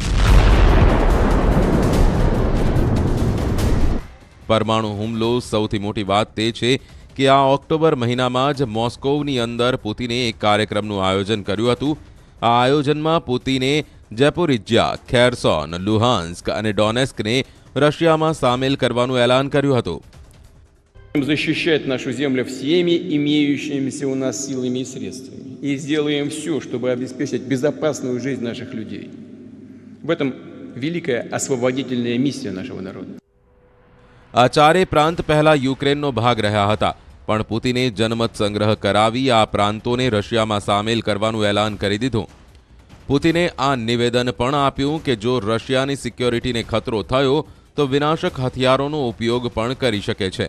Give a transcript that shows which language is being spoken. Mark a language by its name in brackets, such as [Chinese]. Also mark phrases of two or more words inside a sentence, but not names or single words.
[Gujarati] પરમાણુ હુમલો સૌથી મોટી વાત તે છે કે આ ઓક્ટોબર મહિનામાં જ મોસ્કોવની અંદર પુતિને એક કાર્યક્રમનું આયોજન કર્યું હતું. આ આયોજનમાં પુતિને ઝેપોરિજ્યા, ખેરસોન, લુહાન્સ્ક અને ડોનેસ્કને રશિયામાં સામેલ કરવાનું એલાન કર્યું હતું. [Russian] Защищать нашу землю всеми имеющимися у нас силами и средствами. И сделаем все, чтобы обеспечить безопасную жизнь наших людей. В этом великая освободительная миссия нашего народа. [Gujarati] આ 4 પ્રાંત પહેલા યુક્રેનનો ભાગ રહ્યા હતા, પણ પુતિને જનમત સંગ્રહ કરાવી આ પ્રાંતોને રશિયામાં સામેલ કરવાનું એલાન કરી દીધું. પુતિને આ નિવેદન પણ આપ્યું કે જો રશિયાની સિક્યોરિટીને ખતરો થયો તો વિનાશક હથિયારોનો ઉપયોગ પણ કરી શકે છે.